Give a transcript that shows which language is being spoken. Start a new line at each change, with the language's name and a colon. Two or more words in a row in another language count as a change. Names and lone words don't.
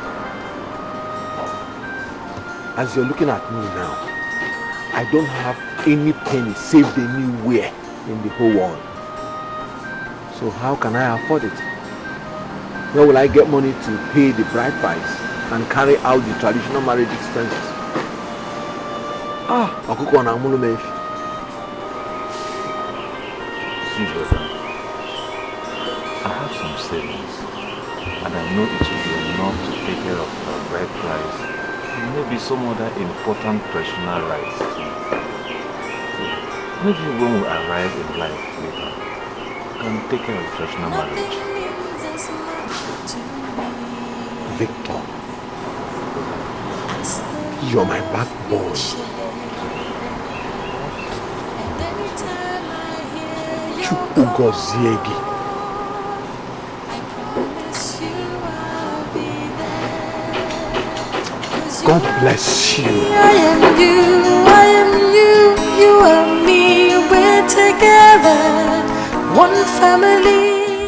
English: As you're looking at me now, I don't have any penny saved anywhere in the whole world. So how can I afford it? Where will I get money to pay the bride price and carry out the traditional marriage expenses?
Igbo: Ọkụkọ na amụlụ m efi.
English: See, brother, I have some savings, and I know it will be enough to take care of the bride price and maybe some other important traditional rites too. So maybe when we arrive in life later, we can take care of the traditional marriage. Victor, you're my backbone.
Igbo: Chukwu gọzie gị.
English: God bless you. I am you, you are me, we're together, one family.